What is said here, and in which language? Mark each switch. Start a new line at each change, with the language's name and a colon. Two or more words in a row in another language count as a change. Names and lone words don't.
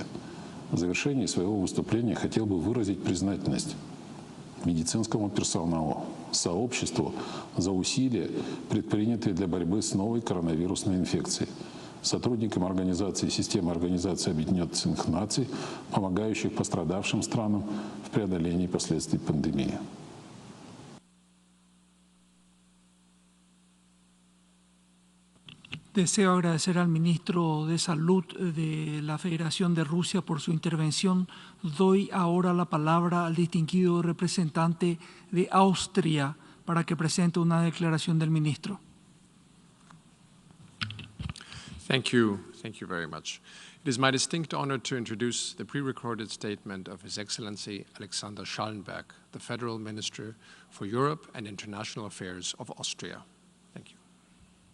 Russian: В завершении своего выступления хотел бы выразить признательность медицинскому персоналу, сообществу за усилия, предпринятые для борьбы с новой коронавирусной инфекцией, сотрудникам организации системы Организации Объединенных Наций, помогающих пострадавшим странам в преодолении последствий пандемии.
Spanish: Deseo agradecer al ministro de Salud de la Federación de Rusia por su intervención. Doy ahora la palabra al distinguido representante de Austria para que presente una declaración del ministro.
English: Thank you very much. It is my distinct honor to introduce the pre-recorded statement of His Excellency Alexander Schallenberg, the Federal Minister for Europe and International Affairs of Austria. Thank you.